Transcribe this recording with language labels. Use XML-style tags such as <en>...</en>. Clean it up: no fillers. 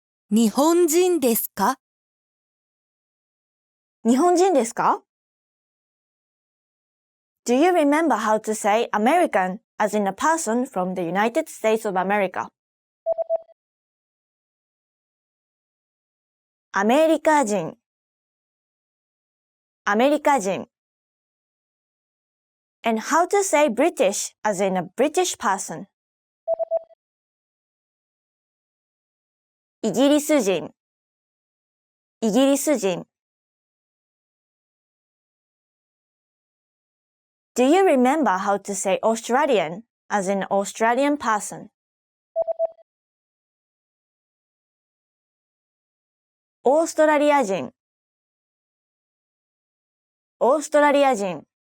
<ja>日本人ですか？日本人ですか？</ja> <en>Do you remember how to say American as in a person from the United States of America?</en> <ja>アメリカ人、アメリカ人。</ja> <en>And how to say British as in a British person?</en> <ja>イギリス人、イギリス人。</ja> <en>Do you remember how to say Australian as in Australian person?</en> <ja>オーストラリア人、オーストラリア人。</ja>